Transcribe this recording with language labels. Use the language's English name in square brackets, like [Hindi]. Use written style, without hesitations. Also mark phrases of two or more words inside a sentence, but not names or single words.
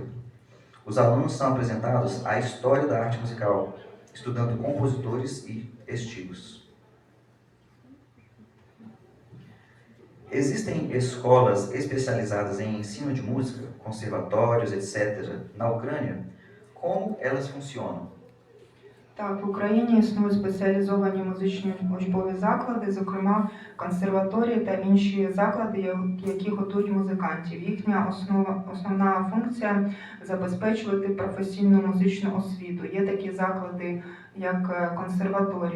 [Portuguese] Os alunos são apresentados à história da arte musical, estudando compositores e estilos. Existem escolas especializadas em ensino de música, conservatórios, etc., na Ucrânia? Como elas funcionam? [Ukrainian] Так, в Україні існують спеціалізовані музичні учбові заклади, зокрема консерваторії та інші заклади, які готують музикантів. Їхня основна функція – забезпечувати професійну музичну освіту. Є такі заклади, як консерваторії.